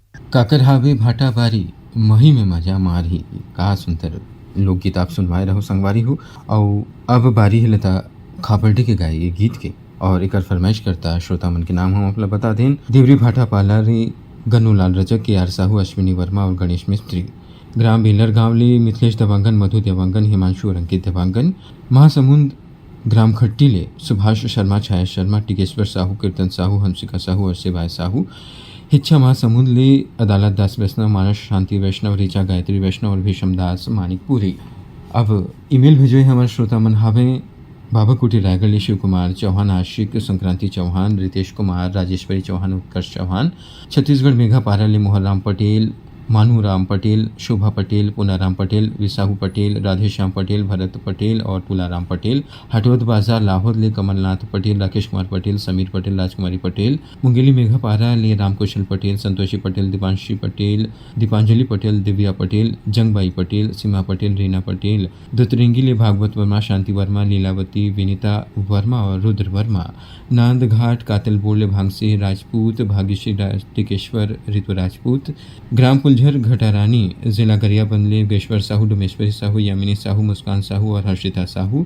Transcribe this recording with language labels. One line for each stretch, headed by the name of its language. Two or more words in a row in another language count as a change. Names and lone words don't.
Chhattisgarhi: काकर हावे भाटा बारी मही में मजा मारी। का सुंदर लोकगीत आप सुनवाए रहो संगवारी हो। और अब बारी है लता खापर्डी के गाए ये गीत के और एक फरमाइश करता श्रोता मन के नाम हम अपना बता दें। देवरी भाटा पालारी गन्नूलाल रजक के आर साहू अश्विनी वर्मा और गणेश मिस्त्री। ग्राम बेलर गांवली मिथिलेश देवांगन मधु देवांगन हिमांशु और अंकित देवांगन। महासमुंद ग्राम खट्टीले सुभाष शर्मा छाया शर्मा टिकेश्वर साहू कीर्तन साहू हंसिका साहू और शिवाय साहू। हिच्छा महासमुंद ले अदालत दास वैष्णव मानस शांति वैष्णव ऋचा गायत्री वैष्णव और भीषम दास मानिकपुरी। अब ईमेल भेजे हमारे श्रोता मन हावे बाबा कुटी रायगढ़ शिव कुमार चौहान आशिक संक्रांति चौहान रितेश कुमार राजेश्वरी चौहान उत्कर्ष चौहान। छत्तीसगढ़ मेघा पारा ले मोहन पटेल मानू राम पटेल शोभा पटेल पूनाराम पटेल विसाहू पटेल राधेश्याम पटेल भरत पटेल और तुलाराम पटेल। हटवद बाजार लाहौर ले कमलनाथ पटेल राकेश कुमार पटेल समीर पटेल राजकुमारी पटेल। मुंगेली मेघापारा ले रामकुशल पटेल संतोषी पटेल दीपांशी पटेल दीपांजलि पटेल दिव्या पटेल जंगबाई पटेल सीमा पटेल रीना पटेल। दुतरिंगी ले भागवत वर्मा शांति वर्मा लीलावती विनीता वर्मा और रुद्र वर्मा। नांदघाट कातलबोड़ ले भांगसी राजपूत भाग्यश्री टिकेश्वर ऋतु राजपूत। ग्राम पुलझर घटारानी जिला गरियाबंद ले योगेश्वर साहू डोमेश्वरी साहू यामिनी साहू मुस्कान साहू और हर्षिता साहू।